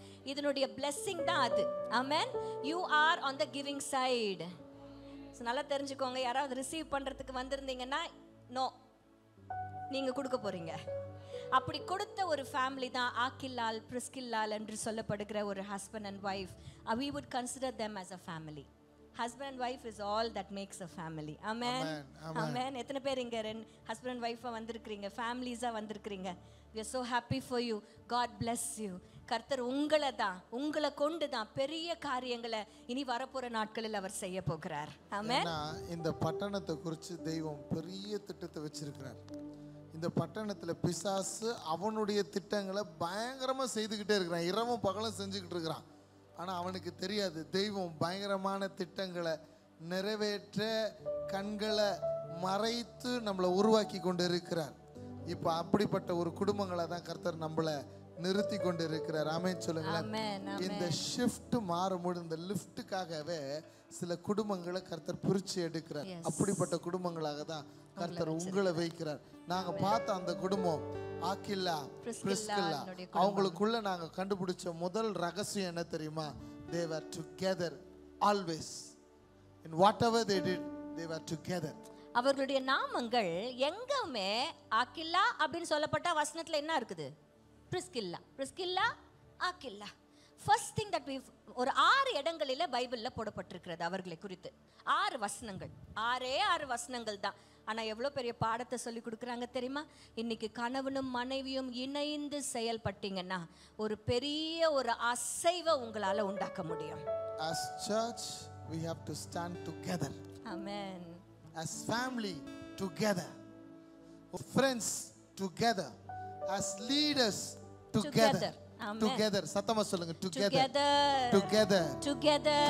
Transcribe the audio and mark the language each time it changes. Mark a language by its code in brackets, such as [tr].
[ta] இதனுடைய பிளெஸ்ஸிங் தான் அது. ஆமென். [en] You are on the giving side. [ta] நல்லா தெரிஞ்சுக்கோங்க. யாராவது ரிசீவ் பண்ணுறதுக்கு வந்திருந்தீங்கன்னா நோ, நீங்கள் கொடுக்க போகிறீங்க. அப்படி கொடுத்த ஒரு ஃபேமிலி தான் ஆக்கில்லால் பிரிஸ்கில்லால் என்று சொல்லப்படுகிற ஒரு husband and wife. [en] we would consider them as a family. husband and wife is all that makes a family. amen. amen. [ta] எத்தனை பேர் இங்க ஹஸ்பண்ட் அண்ட் ஒய்ஃபா வந்திருக்கிறீங்க, ஃபேமிலிஸா வந்திருக்கிறீங்க? [en] we are so happy for you. god bless you. [ta] கர்த்தர் உங்களை கொண்டு தான் பெரிய காரியங்களை இனி வரப்போற நாட்களில் அவர் செய்ய போகிறார். ஆமென். இந்த பட்டணத்தை குறித்து தெய்வம் பெரிய திட்டத்தை வச்சிருக்கிறார். இந்த பட்டணத்துல பிசாசு அவனுடைய திட்டங்களை பயங்கரமா செய்துக்கிட்டே இருக்கிறான், இரவும் பகலும் செஞ்சுக்கிட்டு இருக்கிறான். ஆனா அவனுக்கு தெரியாது தெய்வம் பயங்கரமான திட்டங்களை நிறைவேற்ற கண்களை மறைத்து நம்மளை உருவாக்கி கொண்டு இருக்கிறார். இப்போ அப்படிப்பட்ட ஒரு குடும்பங்களை தான் கர்த்தர் நம்மளை நிறுத்தி கொண்டு இருக்கிறார். ஆமென் சொல்லுங்களேன். இந்த ஷிஃப்ட் மாறும்போது இந்த லிஃப்ட்டுக்காகவே சில குடும்பங்களை கர்த்தர் பிரிச்சு எடுக்கிறார். அப்படிப்பட்ட குடும்பங்களாக தான் கர்த்தர் உங்களை வைக்கிறார். நாங்க பார்த்த அந்த குடும்பம் ஆக்கில்லா பிரிஸ்கில்லா, அவங்களுக்குள்ள நாங்க கண்டுபிடிச்ச முதல் ரகசியம் என்ன தெரியுமா? [en] they were together always in whatever they did, they were together. [ta] அவர்களுடைய நாமங்கள் எங்கவுமே ஆக்கில்லா அப்படின்னு சொல்லப்பட்ட வசனத்துல என்ன இருக்குது? Priscilla, Priscilla, Aquila. [en] first thing that [ta] ஒரு 6 இடங்களில பைபிள்ல போடப்பட்டிருக்கிறது அவர்களை குறித்து. 6 வசனங்கள், 6 வசனங்கள் தான். ஆனா எவ்வளவு பெரிய பாடத்தை சொல்லி கொடுக்குறாங்க தெரியுமா? இன்னைக்கு கணவனும் மனைவியும் இணைந்து செயல்பட்டீங்கன்னா ஒரு பெரிய ஒரு அசைவை உங்களால உண்டாக்க முடியும். [en] As church we have to stand together. Amen. As family together, friends together, as leaders together. Amen. Together. [ta] சத்தமா சொல்லுங்க. [en] Together. Together. Together.